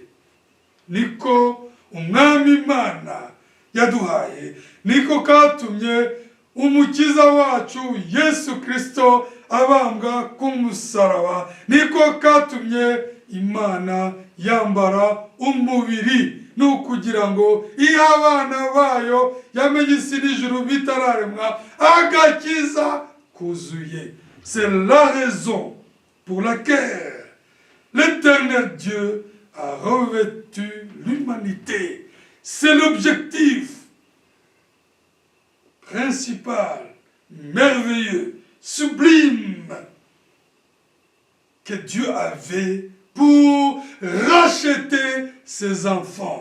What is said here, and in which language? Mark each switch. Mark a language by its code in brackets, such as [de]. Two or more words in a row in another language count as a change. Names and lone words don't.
[rw] Niko umwami Imana yaduhaye, niko katumye umukiza wacu Yesu Kristo abambwa ku musaraba, niko katumye Imana yambara umubiri, nukugira ngo iyo abana bayo yamenye isi n'ijuru bitararemwa agakiza kuzuye. [fr] C'est la raison pour laquelle l'Éternel Dieu a revêtu l'humanité. C'est l'objectif principal, merveilleux, sublime que Dieu avait pour racheter ses enfants.